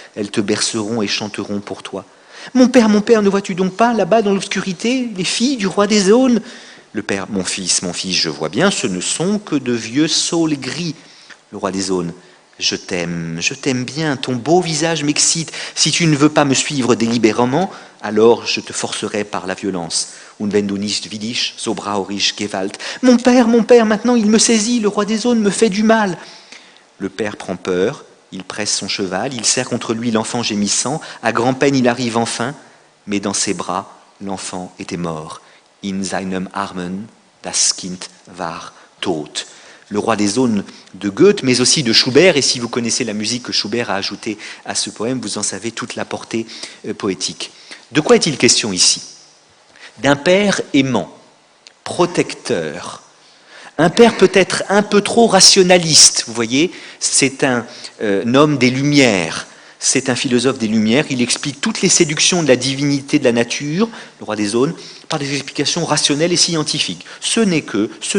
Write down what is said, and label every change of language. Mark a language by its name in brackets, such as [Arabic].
[French] Elles te berceront et chanteront pour toi. Mon père, ne vois-tu donc pas, là-bas dans l'obscurité, les filles du roi des aulnes ? Le père, mon fils, je vois bien, ce ne sont que de vieux saules gris. Le roi des aulnes, je t'aime bien, ton beau visage m'excite. Si tu ne veux pas me suivre délibérément, alors je te forcerai par la violence. [German] Und wenn du nicht willig, so brauche ich Gewalt. [French] Mon père, maintenant il me saisit, le roi des aulnes me fait du mal. Le père prend peur. Il presse son cheval, il serre contre lui l'enfant gémissant. À grand-peine, il arrive enfin, mais dans ses bras, l'enfant était mort. [German] In seinem Armen, das Kind war tot. [French] Le roi des aulnes de Goethe, mais aussi de Schubert. Et si vous connaissez la musique que Schubert a ajoutée à ce poème, vous en savez toute la portée poétique. De quoi est-il question ici ? D'un père aimant, protecteur. Un père peut être un peu trop rationaliste, vous voyez, c'est un homme des Lumières, c'est un philosophe des Lumières, il explique toutes les séductions de la divinité de la nature, le roi des aulnes, par des explications rationnelles et scientifiques. Ce n'est que.